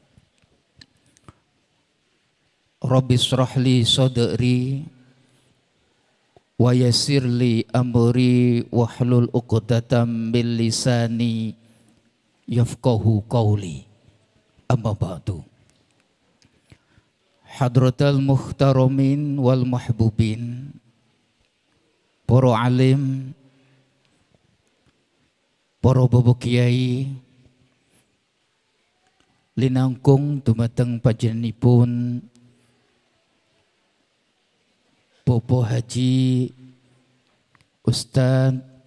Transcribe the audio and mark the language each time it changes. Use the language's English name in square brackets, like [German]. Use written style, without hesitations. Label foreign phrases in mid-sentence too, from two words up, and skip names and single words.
[Arabic] رب اشرح لي صدري ويسر لي أمري واحلل عقدة من لساني يفقهوا قولي. أما بعد. حضرة المحترمين والمحبوبين, [Javanese] para alim, para bapak kiai, linangkung dumateng panjenenganipun Bapak Haji Ustaz